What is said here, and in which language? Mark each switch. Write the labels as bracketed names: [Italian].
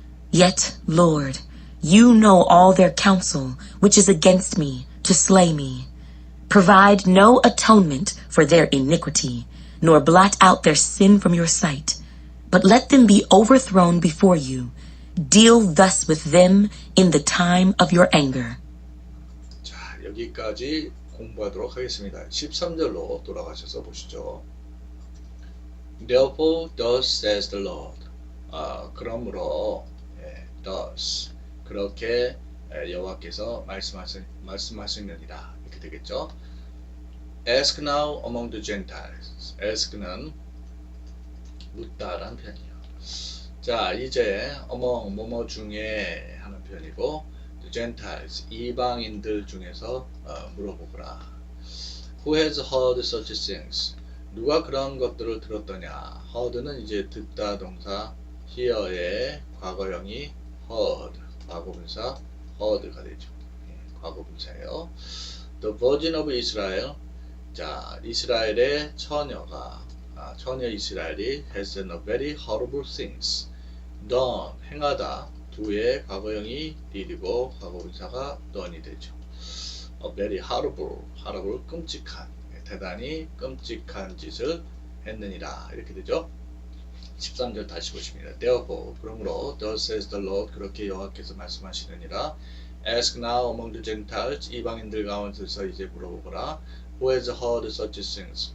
[English] Yet, Lord, you know all their counsel, which is against me, to slay me. Provide no atonement for their iniquity, nor blot out their sin from your sight. But let them be overthrown before you. Deal thus with them in the time of your anger. [Korean] 자, 여기까지 공부하도록 하겠습니다. 13절로 돌아가셔서 보시죠. [English] Therefore, thus says the Lord. [Korean] 그러므로 thus 그렇게 여호와께서 말씀하시느니라 이렇게 되겠죠. [English] Ask now among the Gentiles. [Korean] Ask는 묻다라는 표현이에요. 자, 이제 among 뭐뭐 중에 하는 표현이고 the Gentiles 이방인들 중에서 물어보거라. [English] Who has heard such things? [Korean] 누가 그런 것들을 들었더냐? heard는 이제 듣다 동사 hear의 과거형이 heard, 과거분사 heard가 되죠. 과거분사예요. [English] The virgin of Israel. [Korean] 자, 이스라엘의 처녀가 처녀 이스라엘이 [English] has done a very horrible things. [Korean] done, 행하다. 두의 과거형이 did이고 과거분사가 done이 되죠. [English] A very horrible, horrible, 끔찍한. [Korean] 대단히 끔찍한 짓을 했느니라 이렇게 되죠. 13절 다시 보십니다. [English] Therefore, 그러므로 thus says the Lord [Korean] 그렇게 여호와께서 말씀하시느니라. [English] Ask now among the Gentiles [Korean] 이방인들 가운데서 이제 물어보거라. [English] Who has heard such things?